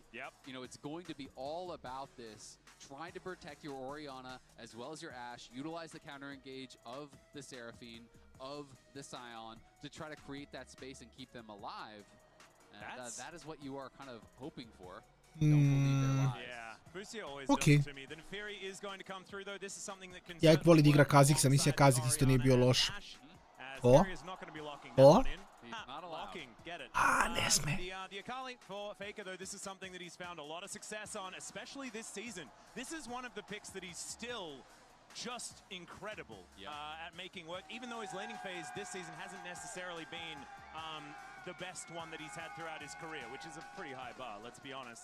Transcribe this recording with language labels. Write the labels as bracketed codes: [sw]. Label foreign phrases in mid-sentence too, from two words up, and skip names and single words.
[en] You know, it's going to be all about this, trying to protect your Orianna as well as your Ashe, utilize the counter-engage of the Seraphine, of the Sion, to try to create that space and keep them alive. And that is what you are kind of hoping for. [sr] Okej. Ja ih volim da igra Kha'Zix, mislim Kha'Zix isto nije bio loš. O? A, ne sme. [en] The Akali for Faker, though, this is something that he's found a lot of success on, especially this season. This is one of the picks that he's still just incredible at making work, even though his laning phase this season hasn't necessarily been the best one that he's had throughout his career, which is a pretty high bar, let's be honest.